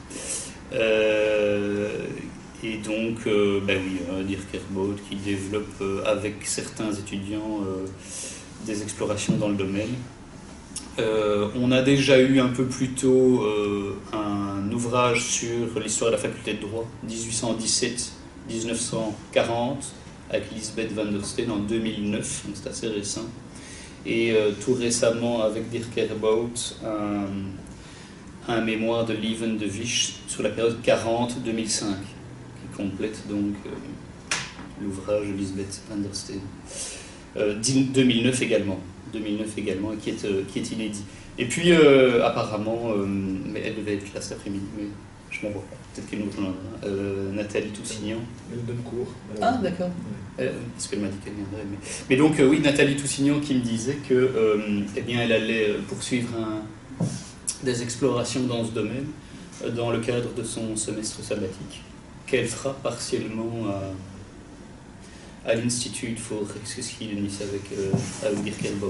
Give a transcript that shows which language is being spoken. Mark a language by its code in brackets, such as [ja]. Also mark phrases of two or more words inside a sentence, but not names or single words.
[fr] Et donc, Dirk Erbout qui développe avec certains étudiants des explorations dans le domaine. On a déjà eu un peu plus tôt un ouvrage sur l'histoire de la faculté de droit, 1817-1940, avec Lisbeth van der Steen en 2009, donc c'est assez récent. Et tout récemment, avec Dirk Erbout, un mémoire de Lieven de Wisch sur la période 40-2005, qui complète donc l'ouvrage de Lisbeth van der Steen. 2009 également, et qui est inédit. Et puis, apparemment, mais elle devait être là cet après-midi, mais je m'en vois pas. Peut-être qu'elle nous rejoindra. Nathalie Toussignan. Elle donne cours. Ah, d'accord. Parce qu'elle m'a dit qu'elle viendrait. Mais donc, oui, Nathalie Toussignan qui me disait que, elle allait poursuivre des explorations dans ce domaine dans le cadre de son semestre sabbatique, qu'elle fera partiellement à l'Institut for Geschiedenis avec Dirk Erbout.